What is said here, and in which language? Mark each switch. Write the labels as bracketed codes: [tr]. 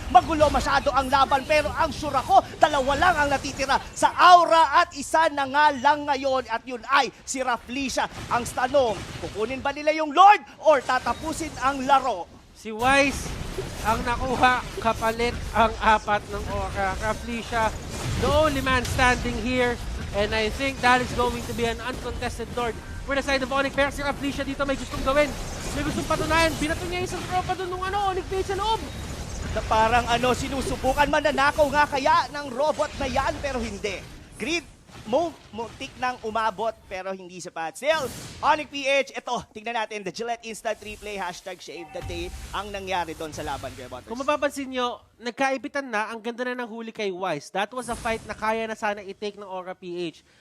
[tl] Magulo masyado ang laban pero ang sure ako, dalawa lang ang natitira sa Aura at isa na nga lang ngayon at yun ay si Raflisha. Ang tanong, kukunin ba nila yung Lord or tatapusin ang laro? Si Wise ang nakuha kapalit ang apat ng Aura. Raflisha, [en] the only man standing here, and I think that is going to be an uncontested Lord for the side of Onyx. [tl] Pero si Raflisha dito may gustong gawin. May gustong patunayan. Binato niya isang tropa doon ng Onyx PH sa loob. Na parang sinusubukan mananakaw nga kaya ng robot na yan pero hindi. Greed, muntik nang umabot pero hindi sapat. Still, Onyx PH, ito, tignan natin, [en] the Gillette Instant Replay, [tl] #ShaveTheDay, ang nangyari doon sa laban, Kuya Butters. Kung mapapansin nyo, nagkaibitan na, ang ganda na ng huli kay Wise. [en] That was a fight [tl] na kaya na sana i-take ng Aura PH.